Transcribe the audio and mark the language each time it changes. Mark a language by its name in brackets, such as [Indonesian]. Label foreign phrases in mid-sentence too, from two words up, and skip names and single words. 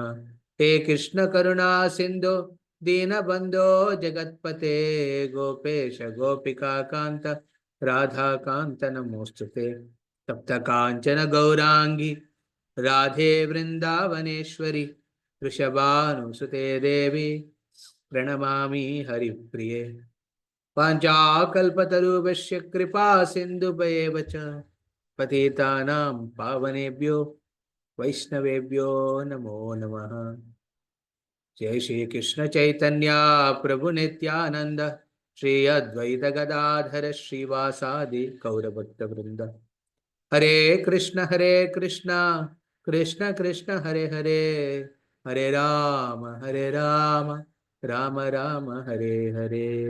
[Sanskrit] హే కృష్ణ కరుణా సింధో దీనబంధో జగత్పతే గోపేశ గోపికాకాంత రాధాకాంత నమోస్తుతే. తప్త కాంచన గౌరాంగి రాధే వృందావనేశ్వరి వృషభానుసుతే దేవి ప్రణమామి హరిప్రియే. వాంఛాకల్పతరుభ్యశ్చ కృపా సింధుభయేవ చ పతితానాం పావనేభ్యో వైష్ణవేభ్యో నమో నమః. జై శ్రీ కృష్ణ చైతన్య ప్రభు నిత్యానంద శ్రీ అద్వైత గదాధర శ్రీవాసాది గౌరభక్త బృంద. హరే కృష్ణ కృష్ణ కృష్ణ హరే హరే, హరే రామ రామ రామ హరే హరే.